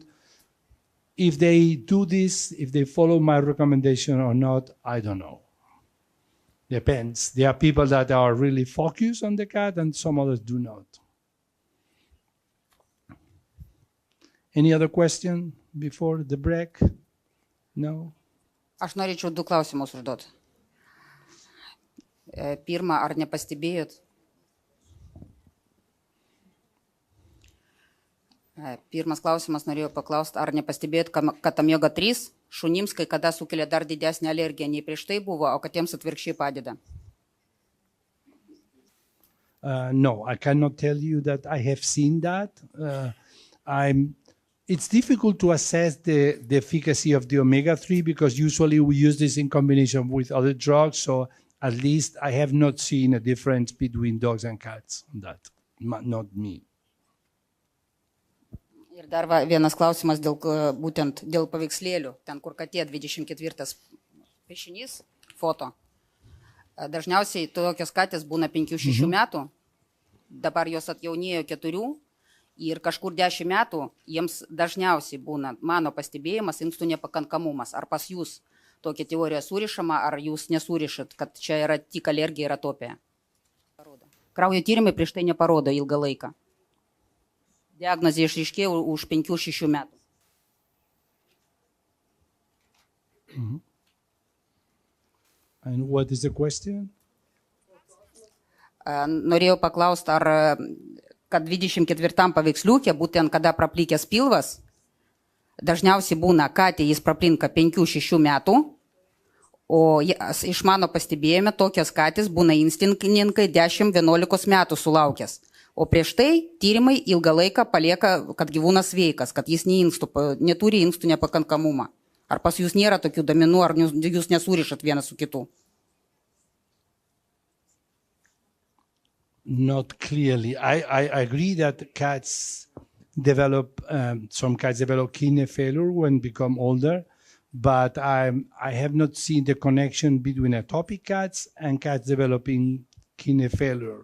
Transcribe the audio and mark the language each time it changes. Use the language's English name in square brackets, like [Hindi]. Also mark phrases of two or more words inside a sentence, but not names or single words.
[English] If they do this, if they follow my recommendation or not, I don't know. Depends. There are people that are really focused on the cat and some others do not. Any other question before the break? No? [Lithuanian] Aš norėčiau 2 klausimus užduoti. Pirma, ar nepastebėjot? Pirmas klausimas norėjau paklausti, ar nepastebėjot, kad omega-3 šunims kai kada sukelia dar didesnę alergiją nei prieš tai buvo, o katėms atvirkščiai padeda? [English] No, I cannot tell you that I have seen that. It's difficult to assess the efficacy of the omega-3 because usually we use this in combination with other drugs. So at least I have not seen a difference between dogs and cats on that. Not me. [Lithuanian] Ir dar vienas klausimas būtent dėl paveikslėlių, ten kur katė 24 piešinys, foto. Dažniausiai tokios katės būna 5-6 metų, dabar jos atjaunėjo 4 ir kažkur 10 metų jiems dažniausiai būna, mano pastebėjimas, inkstų nepakankamumas. Ar pas jūs tokia teorija surišama, ar jūs nesurišat, kad čia yra tik alergija ir atopija? Kraujo tyrimai prieš tai neparodo ilgą laiką. Diagnozė išryškėjo už 5-6 metų. [English] And what is the question? [Lithuanian] Norėjau paklausti, ar kad 24 paveiksliukė, būtent kada praplikęs pilvas, dažniausiai būna katė jis praplinka 5-6 metų, o iš mano pastebėjime tokias katės būna instinktininkai 10-11 metų sulaukęs. O prieš tai tyrimai ilgą laiką palieka, kad gyvūnas sveikas, kad jis neturi inkstų nepakankamumą. Ar pas jūs nėra tokių domenų, ar jūs nesurišat vienas su kitu? [English] Not clearly. I agree that cats develop, some cats develop kidney failure when become older, but I have not seen the connection between atopic cats and cats developing kidney failure.